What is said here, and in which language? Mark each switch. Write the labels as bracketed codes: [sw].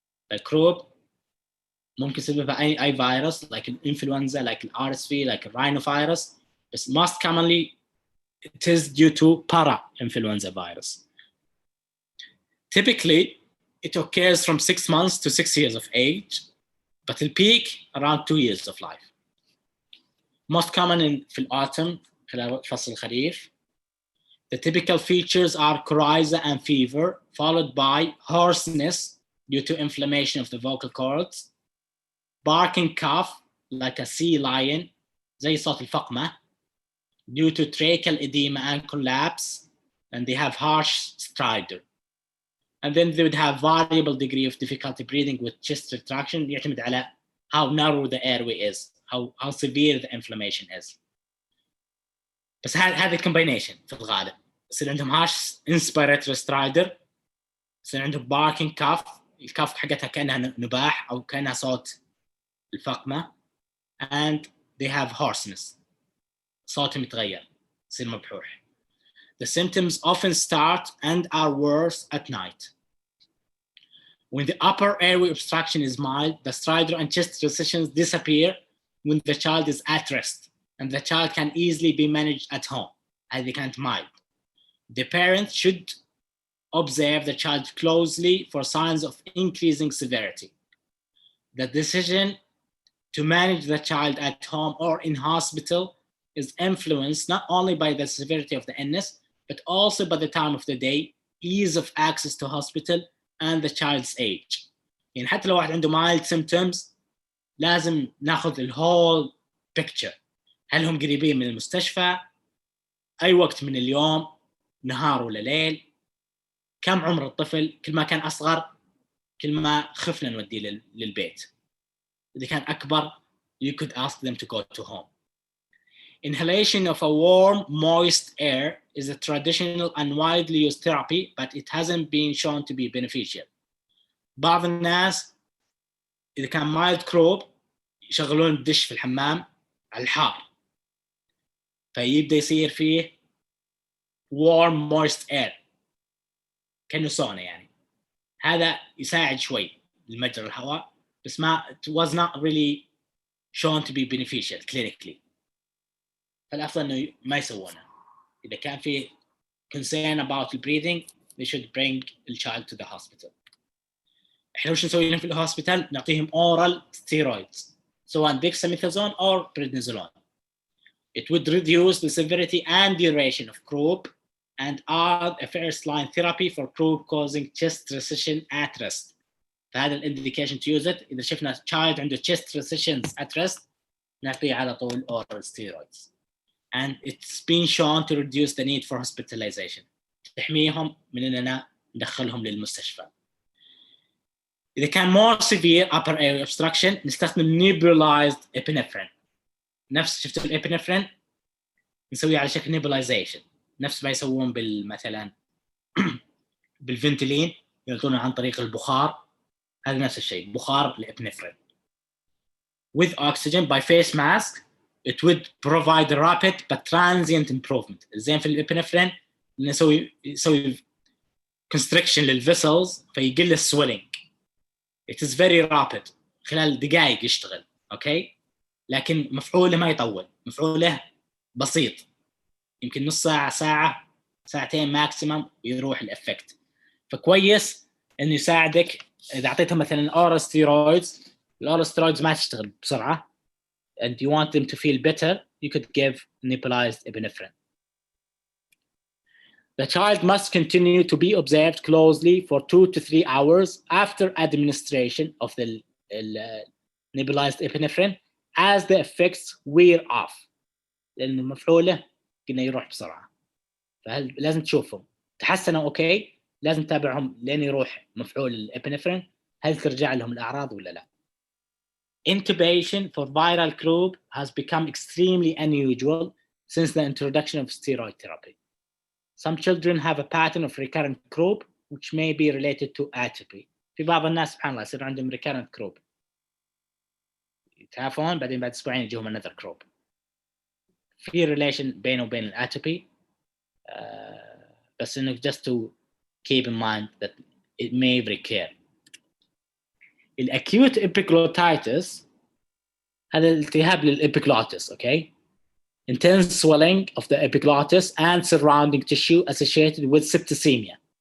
[en] The croup [ar] ممكن سببها أي [en] virus like influenza, like RSV, like rhinovirus. But most commonly it is due to para-influenza virus. Typically, it occurs from 6 months to 6 years of age, but it peak around 2 years of life. Most common [ar] في الautumn, خلال فصل الخريف. [en] The typical features are coryza and fever, followed by hoarseness due to inflammation of the vocal cords, barking cough like a sea lion, [ar] زي صوت الفقمة, [en] due to tracheal edema and collapse, and they have harsh stridor. And then they would have variable degree of difficulty breathing with chest retraction, [ar] يعتمد على [en] how narrow the airway is, how severe the inflammation is. [ar] بس هذا combination في الغالب. يصير عندهم harsh inspiratory stridor, يصير عندهم barking cough, الكاف حقتها كأنها نباح أو كأنها صوت الفقمة, [en] and they have hoarseness, [ar] صوتهم يتغير, يصير مبحوح. [en] The symptoms often start and are worse at night. When the upper airway obstruction is mild, the stridor and chest recessions disappear when the child is at rest, and the child can easily be managed at home, as they can't mild. The parent should observe the child closely for signs of increasing severity. The decision to manage the child at home or in hospital is influenced not only by the severity of the illness, but also by the time of the day, ease of access to hospital, and the child's age. [ar] يعني حتى لو واحد عنده mild symptoms لازم ناخذ الwhole picture. هل هم قريبين من المستشفى؟ أي وقت من اليوم؟ نهار ولا ليل؟ كم عمر الطفل؟ كل ما كان أصغر كل ما خفنا نوديه للبيت. إذا كان أكبر [en] you could ask them to go to home. Inhalation of a warm, moist air is a traditional and widely used therapy, but it hasn't been shown to be beneficial. [ar] بعض الناس إذا كان mild croup يشغلون الدش في الحمام على الحار فيبدأ يصير فيه warm, moist air كأنه سونا يعني. هذا يساعد شوي لمجرى الهواء بس ما [en] it was not really shown to be beneficial clinically. [ar] فالأفضل إنه ما يسوونه. إذا كان في [en] concern about the breathing, they should bring the child to the hospital. [ar] إحنا وش نسوي لهم في الهوسبيتال؟ نعطيهم oral steroids, سواء dexamethasone or prednisolone. [en] It would reduce the severity and duration of croup and add a first-line therapy for croup causing chest recession at rest. [ar] فهذا indication to use it. إذا شفنا child عنده chest recessions at rest, نعطيه على طول oral steroids. [en] And it's been shown to reduce the need for hospitalization. [ar] تحميهم من أننا ندخلهم للمستشفى. إذا كان more severe upper airway obstruction نستخدم nebulized epinephrine. نفس شفتوا الابنفرين نسويه على شكل nebulization نفس ما يسوون مثلا بالفنتلين يعطونه عن طريق البخار هذا نفس الشيء بخار الابنفرين. [en] With oxygen by face mask it would provide rapid but transient improvement. [ar] الزين في الابنفرين انه يسوي constriction للفيسلز فيقل السويلنج. [en] It is very rapid [ar] خلال دقائق يشتغل. اوكي لكن مفعوله ما يطول، مفعوله بسيط يمكن نص ساعه ساعه ساعتين ماكسيمم ويروح الافكت. فكويس انه يساعدك اذا اعطيتهم مثلا اورال ستيرويدز، الاورال ستيرويدز ما تشتغل بسرعه [en] and you want them to feel better you could give nebulized epinephrine. The child must continue to be observed closely for 2 to 3 hours after administration of the nebulized epinephrine as the effects wear off. [ar] لأنه مفعوله كنا يروح بسرعة، فهل لازم تشوفهم تحسنوا أوكي، لازم تتابعهم لين يروح مفعول الابنفرين، هل ترجع لهم الأعراض ولا لا. [en] Intubation for viral croup has become extremely unusual since the introduction of steroid therapy. Some children have a pattern of recurrent croup which may be related to atopy. [ar] في بعض الناس سبحان الله يصير عندهم recurrent croup، يتعافون بعدين بعد أسبوعين يجيهم another croup. في relation بينه وبين الاتوبي، بس إنه [en] just to keep in mind that it may recur. الacute epiglottitis [ar] هذا الالتهاب للإبيغلوتس، أوكي؟ [en] Intense swelling of the epiglottis and surrounding tissue associated with septicemia.